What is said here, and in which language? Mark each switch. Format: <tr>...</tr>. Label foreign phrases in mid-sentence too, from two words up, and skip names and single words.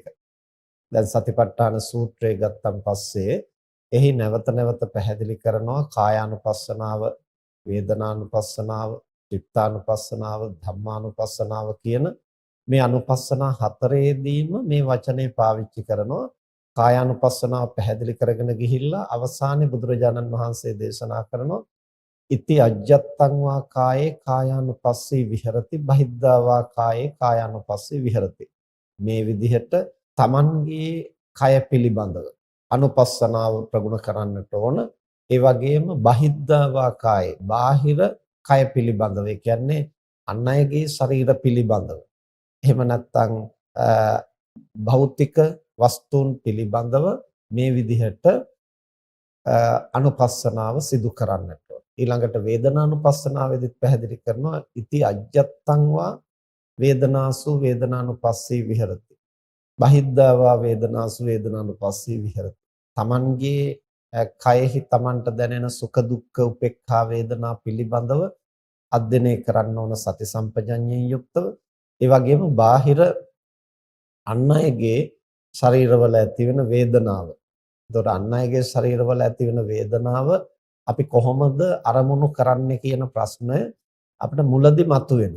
<si>දැන් සතිපට්ඨාන සූත්‍රය ගත්තන් පස්සේ එහි නැවත නැවත පැහැදිලි කරනවා කායානුපස්සනාව, වේදනානුපස්සනාව, චිත්තානුපස්සනාව, ධම්මානුපස්සනාව කියන මේ අනුපස්සනා හතරේදීම මේ වචනේ පාවිච්චි කරනවා. කායානුපස්සනාව පැහැදිලි කරගෙන ගිහිල්ලා අවසානයේ බුදුරජාණන් වහන්සේ දේශනා කරනවා</si> <pi>ඉති අජ්ජත්තං වා කායේ කායානුපස්සී විහෙරති බහිද්ධා වා කායේ කායානුපස්සී විහෙරති.</pi> <si>මේ විදිහට Tamanගේ කය පිළිබඳව අනුපස්සනාව ප්‍රගුණ කරන්නට ඕන. ඒ වගේම</si> <pi>බහිද්ධා වා කායේ</pi> <si>බාහිර කය පිළිබඳව, ඒ කියන්නේ අන් අයගේ ශරීර පිළිබඳව, එහෙම නැත්නම් භෞතික වස්තුන් පිළිබඳව මේ විදිහට අනුපස්සනාව සිදු කරන්නට ඕන. ඊළඟට වේදනානුපස්සනාවේදීත් පැහැදිලි කරනවා</si> <pi>ඉති අජ්ජත්තං වා වේදනාසු වේදනානුපස්සී විහෙරති බහිද්ධා වා වේදනාසු වේදනානුපස්සී විහෙරති.</pi> <si>Tamanගේ කයෙහි Tamanට දැනෙන සුඛ දුක්ඛ උපේක්ඛා වේදනා පිළිබඳව අධ්‍යයනය කරන්න ඕන සති සම්පජඤ්ඤයෙන් යුක්තව. ඒ වගේම බාහිර අන් අයගේ ශරීරවල ඇති වෙන වේදනාව. එතකොට අන් අයගේ ශරීරවල ඇති වෙන වේදනාව අපි කොහොමද අරමුණු කරන්නේ කියන ප්‍රශ්නය අපිට මුලදී මතුවෙනවා.</si>